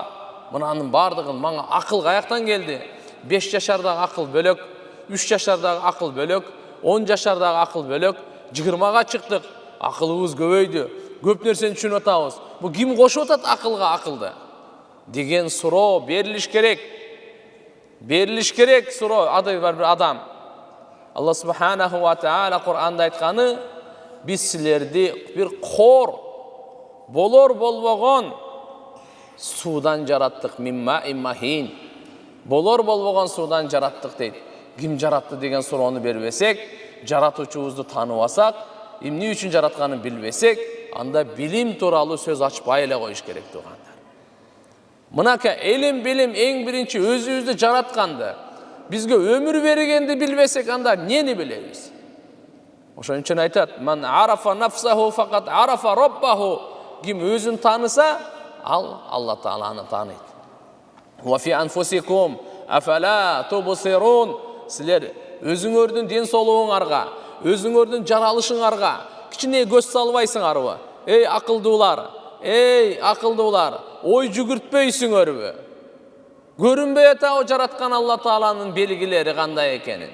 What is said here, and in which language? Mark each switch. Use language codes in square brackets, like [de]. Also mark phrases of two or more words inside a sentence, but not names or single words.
[ky] Мынанын бардыгын мага акыл каяктан келди? 5 жашардагы акыл бөлөк, 3 жашардагы акыл бөлөк, 10 жашардагы акыл бөлөк, 20га чыктык, акылыбыз көбөйдү. Көп нерсени түшүнүп атабыз. Бу ким кошуп атат акылга акылды? Деген суроо берилиш керек. Берилиш керек суроо ады бар бир адам. [ar] الله سبحانه وتعالى [ky] Кур'анда айтканы, биз силерди бир кор болор болбогон судан жараттык, [ar] من ماء مهين. [ky] Болор болбогон судан жараттык дейт. Ким жаратты деген суроону бербесек, жаратуучубузду тааныбасак, эмне үчүн жаратканын билбесек, анда билим тууралуу сөз ачпай эле коюш керек тугандар. Мынака илим билим эң биринчи өзүбүздү жаратканды, бизге өмүр бергенди билбесек, анда эмнени билебиз? Ошон үчүн айтат: [ar] "من عرف نفسه فقد عرف ربه." [ky] Ким өзүн таныса, ал Алла Тааланы тааныйт. [ar] "وفي أنفسكم أفلا تبصرون." [ky] Силер өзүңөрдүн ден соолугуңарга, өзүңөрдүн жаралышыңарга кичине көз салбайсыңарбы? Эй акылдуулар, ой жүгүртпөйсүңөрбү? Көрүнбөй атабы жараткан Алла Тааланын белгилери кандай экенин?